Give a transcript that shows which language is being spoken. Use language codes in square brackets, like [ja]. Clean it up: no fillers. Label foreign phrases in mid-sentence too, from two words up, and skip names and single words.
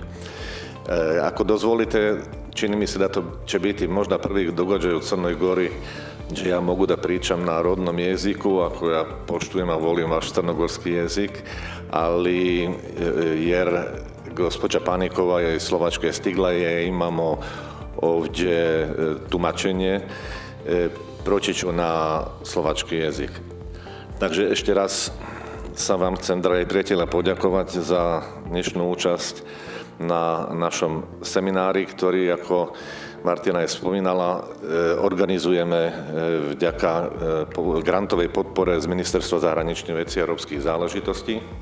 [sr] Ako dozvolite, čini mi se da to će biti možda prvi događaj u Crnoj Gori gdje ja mogu da pričam na rodnom jeziku, ako ja poštujem, a volim vaš crnogorski jezik, ali jer gospođa Panikova je iz Slovačke stigla je, imamo ovdje tumačenje, proći ću na slovački jezik. [sk] Takže ešte raz sa vám chcem, drahí priatelia, poďakovať za dnešnú účasť na našom seminári, ktorý, ako Martina je spomínala, organizujeme vďaka grantovej podpore z Ministerstva zahraničných vecí a európskych záležitostí.